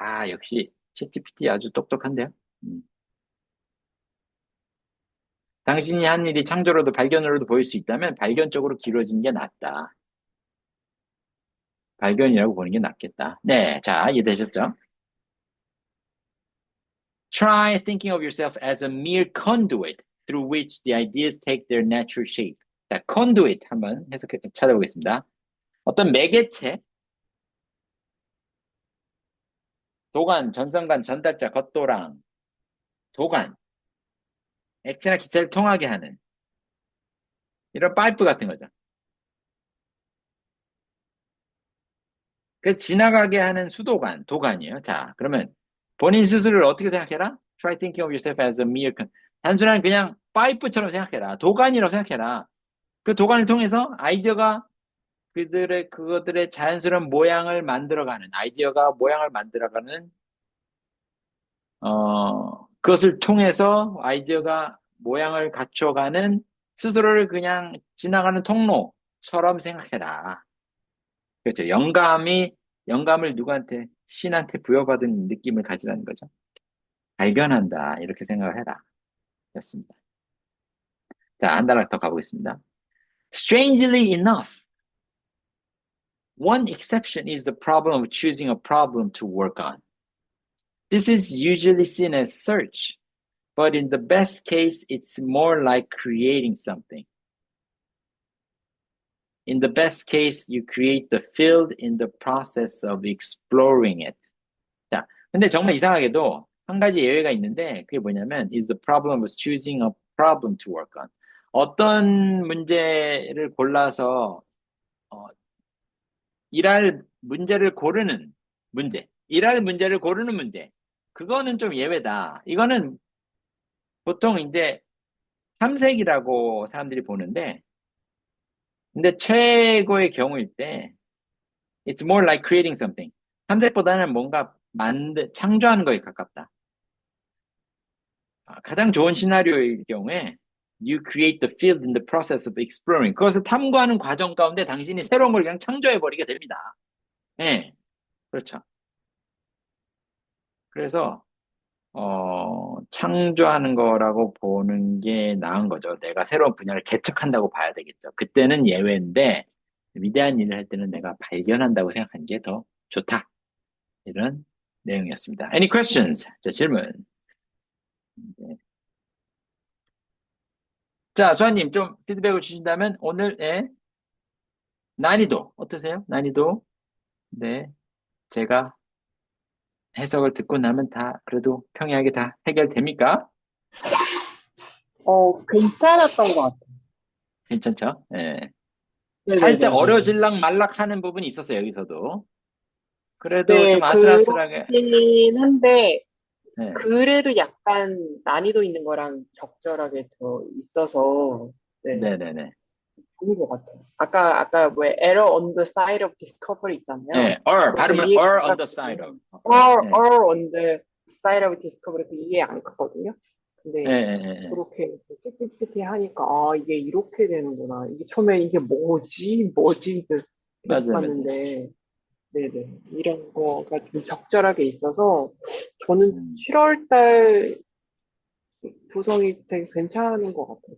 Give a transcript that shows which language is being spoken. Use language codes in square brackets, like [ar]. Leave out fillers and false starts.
[ko] 역시 챗GPT 아주 똑똑한데요. 당신이 한 일이 창조로도 발견으로도 보일 수 있다면 발견 쪽으로 기울어지는 게 낫다. 발견이라고 보는 게 낫겠다. 네, 자, 이해되셨죠? [en] Try thinking of yourself as a mere conduit through which the ideas take their natural shape. [ko] 자, conduit 한번 찾아보겠습니다. 어떤 매개체, 도관, 전선관, 전달자, 겉도랑, 도관, 액체나 기체를 통하게 하는 이런 파이프 같은 거죠. 그 지나가게 하는 수도관, 도관이에요. 자, 그러면 본인 스스로를 어떻게 생각해라? [en] Try thinking of yourself as a mere [ko] 단순한 그냥 파이프처럼 생각해라. 도관이라고 생각해라. 그 도관을 통해서 아이디어가 그것들의 자연스러운 모양을 만들어가는, 아이디어가 모양을 만들어가는, 그것을 통해서 아이디어가 모양을 갖춰가는 스스로를 그냥 지나가는 통로처럼 생각해라. 그렇죠. 영감을 누구한테, 신한테 부여받은 느낌을 가지라는 거죠. 발견한다. 이렇게 생각을 해라. 였습니다. 자, 한 단락 더 가보겠습니다. [en] Strangely enough, one exception is the problem of choosing a problem to work on. This is usually seen as search, but in the best case, it's more like creating something. In the best case, you create the field in the process of exploring it. [ko] 자, 근데 정말 이상하게도 한 가지 예외가 있는데 그게 뭐냐면 [en] is the problem of choosing a problem to work on. [ko] 어떤 문제를 골라서 일할 문제를 고르는 문제. 일할 문제를 고르는 문제. 그거는 좀 예외다. 이거는 보통 이제 탐색이라고 사람들이 보는데 근데 최고의 경우일 때 [en] it's more like creating something. [ko] 탐색보다는 뭔가 창조하는 거에 가깝다. 가장 좋은 시나리오일 경우에 [en] you create the field in the process of exploring. [ko] 그것을 탐구하는 과정 가운데 당신이 새로운 걸 그냥 창조해버리게 됩니다. 네, 그렇죠. 그래서 창조하는 거라고 보는 게 나은 거죠. 내가 새로운 분야를 개척한다고 봐야 되겠죠. 그때는 예외인데 위대한 일을 할 때는 내가 발견한다고 생각하는 게 더 좋다. 이런 내용이었습니다. [en] Any questions? [ko] 자, 질문. 네. 자, 수아님 좀 피드백을 주신다면 오늘의 난이도 어떠세요? 난이도 네, 제가 해석을 듣고 나면 다 그래도 평이하게 다 해결됩니까? 괜찮았던 것 같아요. 괜찮죠? 예. 살짝 네네네네. 어려질락 말락 하는 부분이 있었어요, 여기서도. 그래도 좀 네, 아슬아슬하게. 그렇긴 한데, 네. 그래도 약간 난이도 있는 거랑 적절하게 더 있어서, 네, 네네네. 좋은 것 같아요. 아까 왜 [en] Error on the side of discovery [ko] 있잖아요. 예, or, 그것도 발음을 이해 [en] or on the side of. [ko] 가거든요. or, 예, [en] or on the side of discovery [ko] 그 이해 안 갔거든요. 예, 근데 예, 예. 예. 그렇게 찌찌찌찌 하니까, 이게 이렇게 되는구나. 이게 처음에 이게 뭐지? 계속 맞아요, 맞아요. 봤는데, 네네. 이런 거가 좀 적절하게 있어서, 저는 음. 7월 달 구성이 되게 괜찮은 것 같아요.